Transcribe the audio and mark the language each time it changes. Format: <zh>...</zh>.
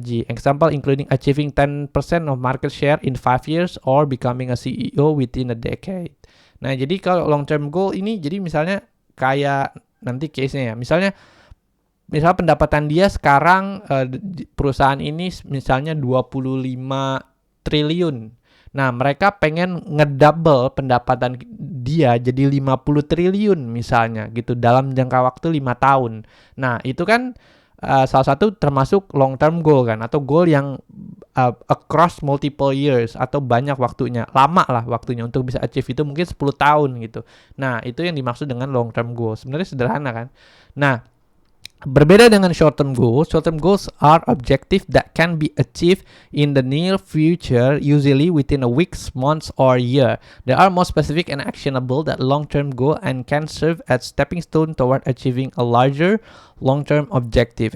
<en>Example including achieving 10% of market share in 5 years or becoming a CEO within a decade.</en> <id>Nah, jadi kalau long-term goal ini jadi misalnya kayak nanti case-nya ya. Misalnya pendapatan dia sekarang perusahaan ini misalnya 25 triliun. Nah, mereka pengen ngedouble pendapatan dia jadi 50 triliun misalnya gitu dalam jangka waktu 5 tahun. Nah, itu kan salah satu termasuk long term goal kan, atau goal yang</id> <en>across multiple years</en> <id>atau banyak waktunya, lama lah waktunya untuk bisa achieve itu mungkin 10 tahun gitu. Nah, itu yang dimaksud dengan long term goal. Sebenarnya sederhana kan. Nah, berbeda dengan</id> <en>short-term goals are objectives that can be achieved in the near future, usually within a weeks, months, or year. They are more specific and actionable than long-term goal and can serve as stepping stone toward achieving a larger long-term objective.</en>